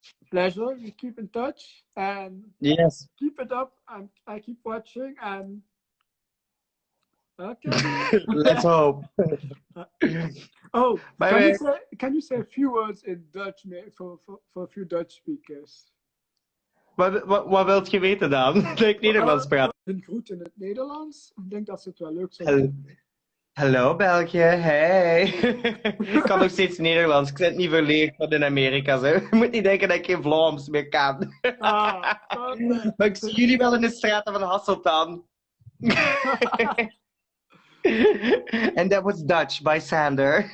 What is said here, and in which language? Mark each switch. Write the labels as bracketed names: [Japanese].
[English] Pleasure. We keep in touch and yes, keep it up. And I keep watching and okay. Let's hope. Oh, bye. Can you say a few words in Dutch for a few Dutch speakers? [Dutch] Wat wilt je weten dan? Dat ik Nederlands praat. Een groet in het Nederlands. Ik denk dat ze het wel leuk vinden. Hallo België, hey. Ik kan nog steeds Nederlands. Ik zit niet verleerd van in Amerika. Zo. Je moet niet denken dat ik geen Vlaams meer kan. Maar ik zie jullie wel in de straten van Hasselt dan. [English] And that was Dutch by Sander.